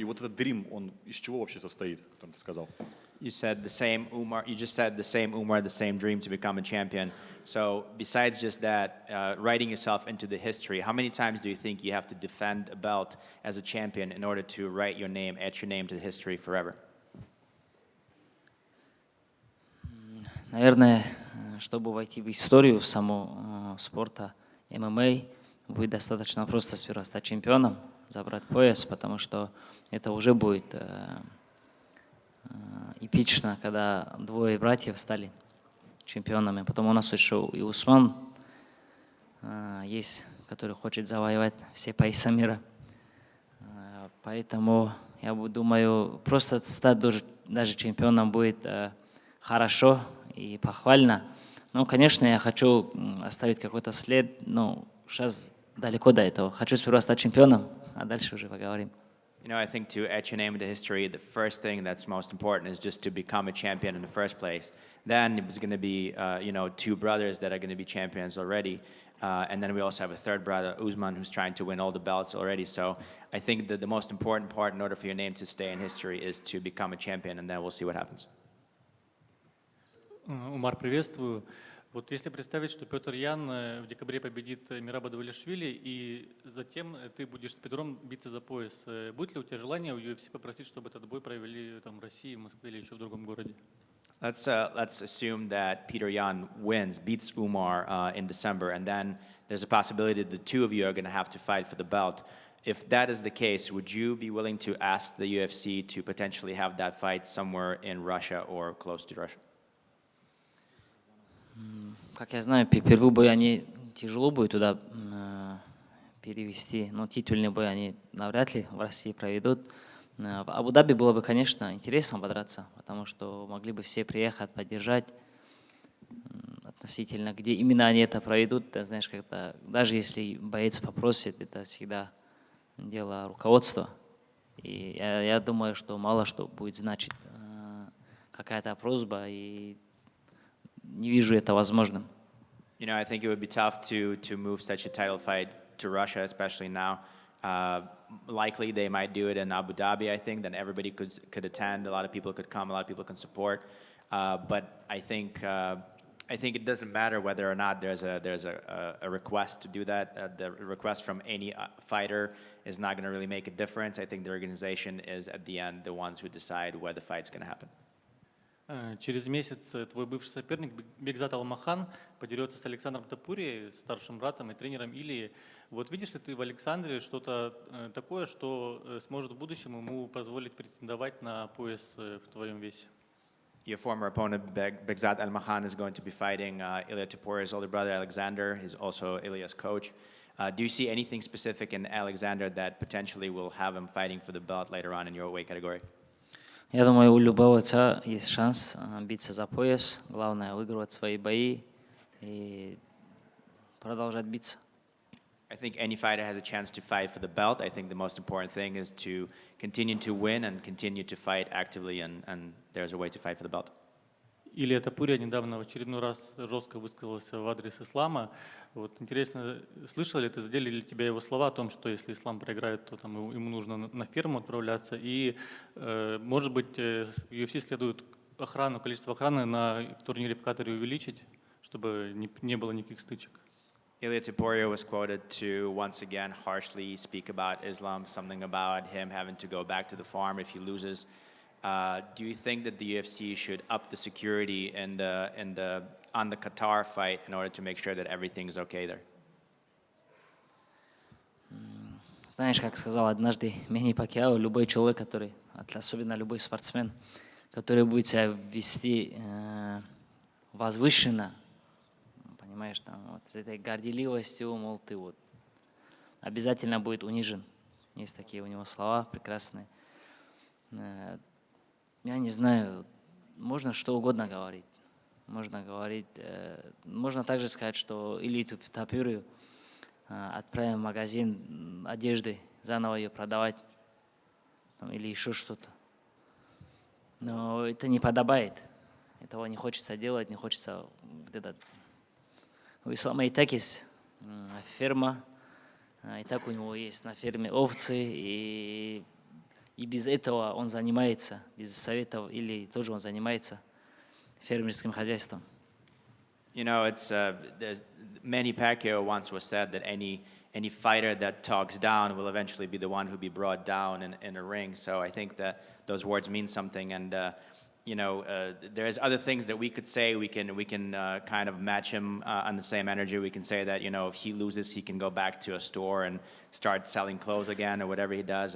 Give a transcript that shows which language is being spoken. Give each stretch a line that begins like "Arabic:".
Russian: И вот этот dream, он из чего вообще состоит, о котором ты сказал?
English: You said the same Umar. You just said the same Umar, the same dream to become a champion. So besides just that, writing yourself into the history, how many times do you think you have to defend a belt as a champion in order to write your name, etch your name to the history forever?
Russian: Наверное, чтобы войти в историю в саму спорта ММА, будет достаточно просто сперва стать чемпионом, забрать пояс, потому что это уже будет эпично, когда 2 братьев стали чемпионами. Потом у нас еще и Усман есть, который хочет завоевать все пояса мира. Поэтому я думаю, просто стать даже чемпионом будет хорошо и похвально. Но, конечно, я хочу оставить какой-то след, но сейчас далеко до этого. Хочу сперва стать чемпионом, а дальше уже поговорим.
English: You know, I think to etch your name into history, the first thing that's most important is just to become a champion in the first place. Then there's going to be, two brothers that are going to be champions already. And then we also have a third brother, Usman, who's trying to win all the belts already. So I think that the most important part in order for your name to stay in history is to become a champion, and then we'll see what happens.
Russian: Умар, приветствую. Вот если представить, что Петр Ян в декабре победит Мераба Дvalishvili, и затем ты будешь с Петром биться за пояс, будет ли у тебя желание у UFC попросить, чтобы этот бой провели там, в России, в Москве или еще в другом городе?
English: Let's assume that Peter Yan beats Umar in December, and then there's a possibility that the two of you are going to have to fight for the belt. If that is the case, would you be willing to ask the UFC to potentially have that fight somewhere in Russia or close to Russia?
Russian: Как я знаю, первый бой они тяжело будет туда перевести, но титульный бой они навряд ли в России проведут. В Абу-Даби было бы, конечно, интересно подраться, потому что могли бы все приехать, поддержать. Относительно, где именно они это проведут, ты знаешь, как-то, даже если боец попросит, это всегда дело руководства. И я думаю, что мало что будет значить какая-то просьба, и не вижу это возможным.
English: You know, I think it would be tough to move such a title fight to Russia, especially now. Likely they might do it in Abu Dhabi, I think, then everybody could attend, a lot of people could come, a lot of people can support. But I think it doesn't matter whether or not there's a request to do that. The request from any fighter is not going to really make a difference. I think the organization is at the end the ones who decide where the fight's going to happen.
Russian: Через месяц твой бывший соперник Бекзат Алмахан подерется с Александром Топурией, старшим братом и тренером Илии. Вот видишь ли ты в Александре что-то такое, что сможет в будущем ему позволить претендовать на пояс в твоем весе?
English: Your former opponent, Begzat Almakhan, is going to be fighting Ilia Topuria's older brother, Alexander. He's also Ilia's coach. Do you see anything specific in Alexander that potentially will have him fighting for the belt later on in your weight category?
Russian: Я думаю, у любого отца есть шанс биться за пояс. Главное выигрывать свои бои и продолжать биться.
English: I think any fighter has a chance to fight for the belt. I think the most important thing is to continue to win and continue to fight actively, and there's a way to fight for the belt.
Russian: Илия Топурия недавно в очередной раз жестко высказался в адрес ислама. Вот интересно, слышал ли ты, задели ли тебя его слова о том, что если ислам проиграет, то там ему нужно на ферму отправляться, и, может быть, UFC следует количество охраны на турнире в Катаре увеличить, чтобы не было никаких стычек?
English: Ilia Topuria was quoted to once again harshly speak about Islam, something about him having to go back to the farm if he loses. Do you think that the UFC should up the security on the Qatar fight in order to make sure that everything's okay there?
Russian: Знаешь, как сказал однажды Мэнни Пакьяо, любой человек, особенно любой спортсмен, который будет себя вести возвышенно, понимаешь, там, вот, с этой горделивостью, мол, ты вот, обязательно будет унижен. Есть такие у него слова прекрасные. Я не знаю, можно что угодно говорить. Можно также сказать, что Илью Топурию отправим в магазин одежды, заново ее продавать, там, или еще что-то. Но это не подобает. Этого не хочется делать, не хочется вот этот. У ислама и так есть ферма, и так у него есть на ферме овцы, и без этого он занимается, без советов, или тоже он занимается фермерским хозяйством.
English: You know, there's Manny Pacquiao once was said that any fighter that talks down will eventually be the one who be brought down in a ring. So I think that those words mean something, and there's other things that we could say. We can kind of match him on the same energy. We can say that if he loses, he can go back to a store and start selling clothes again or whatever he does.